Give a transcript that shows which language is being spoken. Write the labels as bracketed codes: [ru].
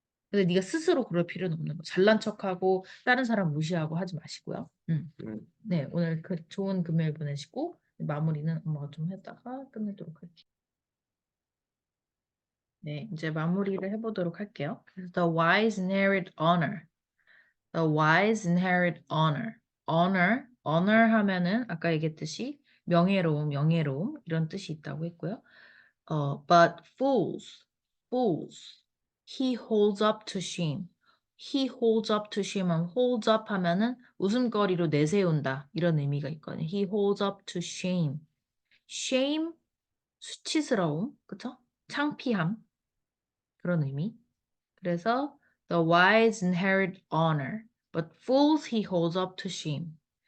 [ko] 근데 네가 스스로 그럴 필요는 없는 거. 잘난 척하고 다른 사람 무시하고 하지 마시고요. 음. 네, 오늘 좋은 금요일 보내시고 마무리는 엄마가 좀 했다가 끝내도록 할게요. 네, 이제 마무리를 해보도록 할게요. [en] 그래서 the wise inherit honor. The wise inherit honor. [ko] honor 하면은 아까 얘기했듯이 명예로움 이런 뜻이 있다고 했고요. [en] But fools, he holds up to shame. He holds up to shame. [ko] holds up 하면은 웃음거리로 내세운다 이런 의미가 있거든요. [en] He holds up to shame. [ko] shame 수치스러움, 그쵸? 창피함 그런 의미. [en] 그래서 the wise inherit honor, but fools he holds up to shame.